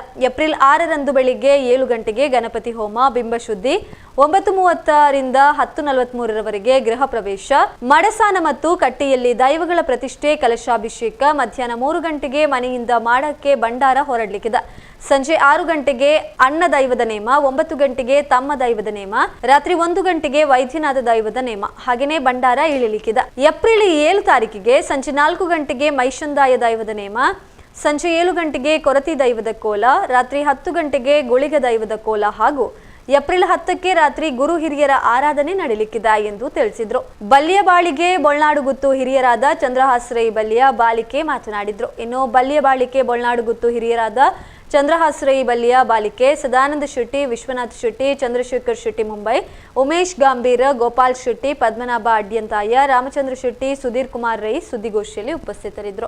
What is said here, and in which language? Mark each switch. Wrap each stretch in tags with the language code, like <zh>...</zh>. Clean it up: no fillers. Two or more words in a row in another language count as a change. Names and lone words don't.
<kn>ಏಪ್ರಿಲ್ 6 ರಂದು ಬೆಳಿಗ್ಗೆ 7 ಗಂಟೆಗೆ ಗಣಪತಿ ಹೋಮ, ಬಿಂಬ ಶುದ್ಧಿ, 9:30 ರಿಂದ 10:43 ರವರೆಗೆ ಗೃಹ ಪ್ರವೇಶ, ಮಡಸಾನ ಮತ್ತು ಕಟ್ಟಿಯಲ್ಲಿ ದೈವಗಳ ಪ್ರತಿಷ್ಠೆ ಕಲಶಾಭಿಷೇಕ, ಮಧ್ಯಾಹ್ನ 3 ಗಂಟೆಗೆ ಮನೆಯಿಂದ ಮಾಡಕ್ಕೆ ಭಂಡಾರ ಹೊರಡಲಿದೆ. ಸಂಜೆ 6 ಗಂಟೆಗೆ ಅಣ್ಣ ದೈವದ ನೇಮ, 9 ಗಂಟೆಗೆ ತಮ್ಮ ದೈವದ ನೇಮ, ರಾತ್ರಿ 1 ಗಂಟೆಗೆ ವೈದ್ಯನಾಥ ದೈವದ ನೇಮ, ಹಾಗೆಯೇ ಭಂಡಾರ ಇಳಿಲಿಕ್ಕಿದೆ. ಏಪ್ರಿಲ್ 7 ತಾರೀಕಿಗೆ ಸಂಜೆ 4 ಗಂಟೆಗೆ ಮೈಷಂದಾಯ ದೈವದ ನೇಮ, ಸಂಜೆ 7 ಗಂಟೆಗೆ ಕೊರತಿ ದೈವದ ಕೋಲ, ರಾತ್ರಿ 10 ಗಂಟೆಗೆ ಗುಳಿಗ ದೈವದ ಕೋಲ ಹಾಗೂ ಏಪ್ರಿಲ್ 10ಕ್ಕೆ ರಾತ್ರಿ ಗುರು ಹಿರಿಯರ ಆರಾಧನೆ ನಡೆಯಲಿಕ್ಕಿದೆ ಎಂದು ತಿಳಿಸಿದರು. ಬಲ್ಯ ಬಾಳಿಗೆ ಬೋಳ್ನಾಡುಗುತ್ತು ಹಿರಿಯರಾದ ಚಂದ್ರಹಾಸ್ರೈ ಬಲ್ಯ ಬಾಲಿಕೆ ಮಾತನಾಡಿದರು. ಇನ್ನು ಬಲ್ಯ ಬಾಳಿಕೆ ಬೋಳ್ನಾಡುಗುತ್ತು ಹಿರಿಯರಾದ ಚಂದ್ರಹಾಸ್ರೈ ಬಲ್ಯ ಬಾಲಿಕೆ ಸದಾನಂದ ಶೆಟ್ಟಿ, ವಿಶ್ವನಾಥ್ ಶೆಟ್ಟಿ, ಚಂದ್ರಶೇಖರ್ ಶೆಟ್ಟಿ ಮುಂಬೈ, ಉಮೇಶ್ ಗಾಂಭೀರ, ಗೋಪಾಲ್ ಶೆಟ್ಟಿ, ಪದ್ಮನಾಭ ಅಡ್ಯಂತಾಯ, ರಾಮಚಂದ್ರ ಶೆಟ್ಟಿ, ಸುಧೀರ್ ಕುಮಾರ್ ರೈ ಸುದ್ದಿಗೋಷ್ಠಿಯಲ್ಲಿ ಉಪಸ್ಥಿತರಿದ್ದರು.</kn>